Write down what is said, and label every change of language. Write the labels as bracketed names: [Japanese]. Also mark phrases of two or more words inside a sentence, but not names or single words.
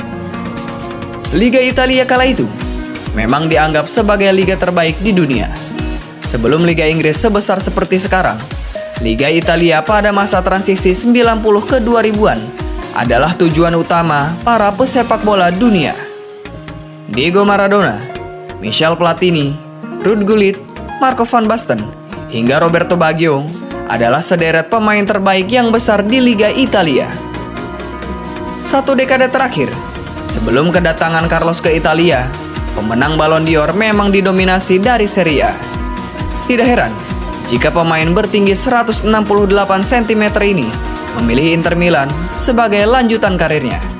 [Indonesian] Liga Italia kala itu memang dianggap sebagai liga terbaik di dunia. Sebelum Liga Inggris sebesar seperti sekarang, Liga Italia pada masa transisi 90 ke 2000-an adalah tujuan utama para pesepak bola dunia. Diego Maradona, Michel Platini, Ruud Gullit, Marco van Basten, hingga Roberto Baggio adalah sederet pemain terbaik yang besar di Liga Italia. Satu dekade terakhir, sebelum kedatangan Carlos ke Italia, pemenang Ballon d'Or memang didominasi dari Serie A. Tidak heran jika pemain bertinggi 168 cm ini memilih Inter Milan sebagai lanjutan karirnya.